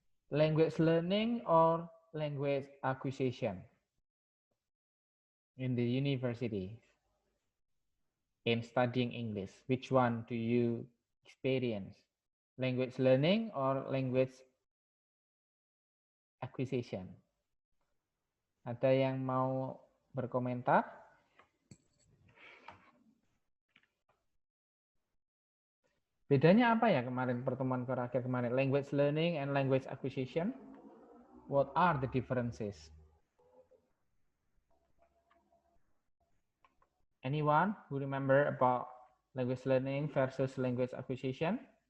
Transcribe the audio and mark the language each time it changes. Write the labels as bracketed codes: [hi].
[en] Language learning or language acquisition in the university in studying English? Which one do you experience? Language learning or language acquisition? [id] Ada yang mau berkomentar? Bedanya apa ya kemarin pertemuan terakhir kemarin? [en] Language learning and language acquisition. What are the differences? Anyone who remember about language learning versus language acquisition?